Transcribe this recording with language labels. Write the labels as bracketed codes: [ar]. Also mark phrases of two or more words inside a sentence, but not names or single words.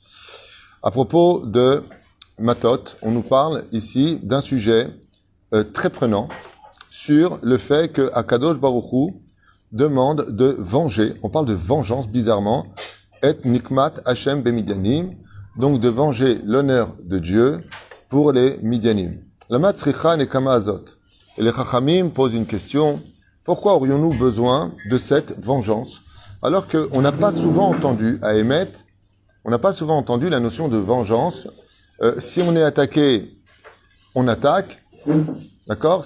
[fr] À propos de Matot, on nous parle ici d'un sujet très prenant sur le fait que [he] הקדוש ברוך הוא [fr] demande de venger, on parle de vengeance bizarrement, et [he] נקמת השם במדינים, [fr] donc de venger l'honneur de Dieu pour les midianim. [he] למה צריכה נקמה זאת. [fr] Et les chachamim posent une question, pourquoi aurions-nous besoin de cette vengeance, alors qu'on n'a pas souvent entendu, à émettre, on n'a pas souvent entendu la notion de vengeance. Si on est attaqué, on attaque, d'accord?